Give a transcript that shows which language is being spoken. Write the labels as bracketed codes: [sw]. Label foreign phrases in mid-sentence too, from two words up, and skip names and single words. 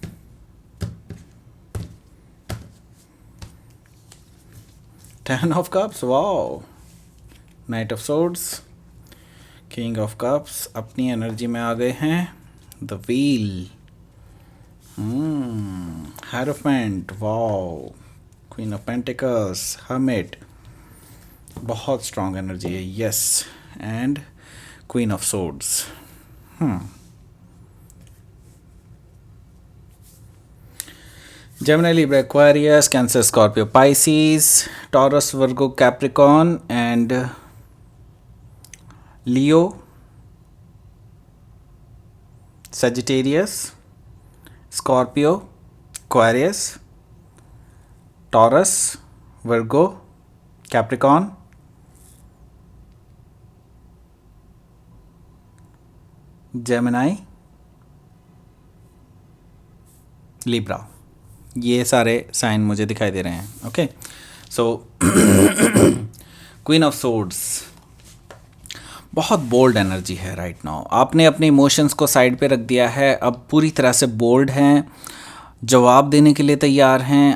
[en] Ten of Cups, wow, Knight of Swords, King of Cups [hi] अपनी एनर्जी में आ गए हैं। [en] The Wheel, Hierophant, wow, Queen of Pentacles, Hermit, [hi] बहुत स्ट्रॉन्ग एनर्जी है, [en] yes, and Queen of Swords. Gemini, Libra, Aquarius, Cancer, Scorpio, Pisces, Taurus, Virgo, Capricorn, and Leo, Sagittarius, Scorpio, Aquarius, Taurus, Virgo, Capricorn, Gemini, Libra, [hi] ये सारे साइन मुझे दिखाई दे रहे हैं। [en] OK, so Queen of Swords, [hi] बहुत बोल्ड एनर्जी है [en] right now. [hi] आपने अपने इमोशंस को साइड पे रख दिया है, अब पूरी तरह से बोल्ड हैं, जवाब देने के लिए तैयार हैं।